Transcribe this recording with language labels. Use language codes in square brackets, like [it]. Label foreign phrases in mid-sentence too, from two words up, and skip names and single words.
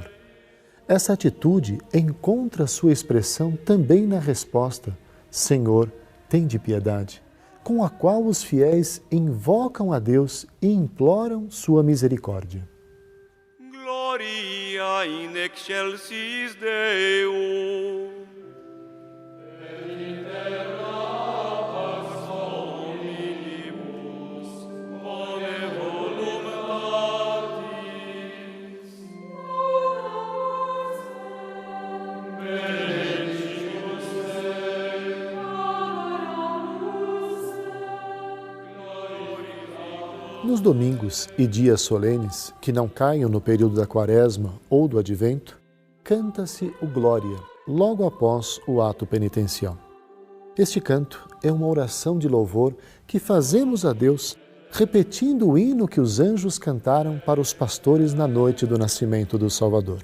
[pt] Essa atitude encontra sua expressão também na resposta: Senhor, tende piedade, com a qual os fiéis invocam a Deus e imploram sua misericórdia. [la] Gloria in excelsis Deo. Et in terra pax hominibus bone voluntatis. Benedictus te, [pt] Nos domingos e dias solenes, que não caiam no período da Quaresma ou do Advento, canta-se o Glória, logo após o ato penitencial. Este canto é uma oração de louvor que fazemos a Deus, repetindo o hino que os anjos cantaram para os pastores na noite do nascimento do Salvador.